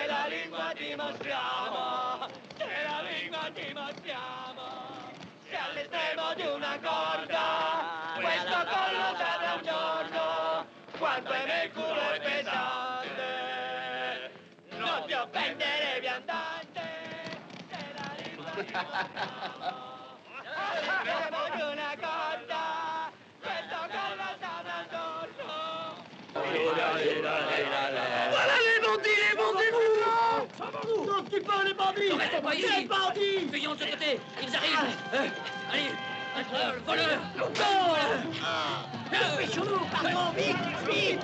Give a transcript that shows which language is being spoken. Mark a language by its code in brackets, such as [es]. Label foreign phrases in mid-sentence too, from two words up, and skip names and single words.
[it] la lingua dimostriamo, se la lingua dimostriamo, se all'estremo di una corda, questo collo s'apre un giorno, quanto hai nel culo è pesante, non ti offendere viandante, se la lingua dimostriamo, all'estremo di una corda. [fr] Voilà les bandits, vous! Non, tu pas les bandits! Ne restons pas ici! Les bandits! Fuyons de ce côté, ils arrivent! Allez, un voleur! Dépêchons-nous, pardon, vite, vite!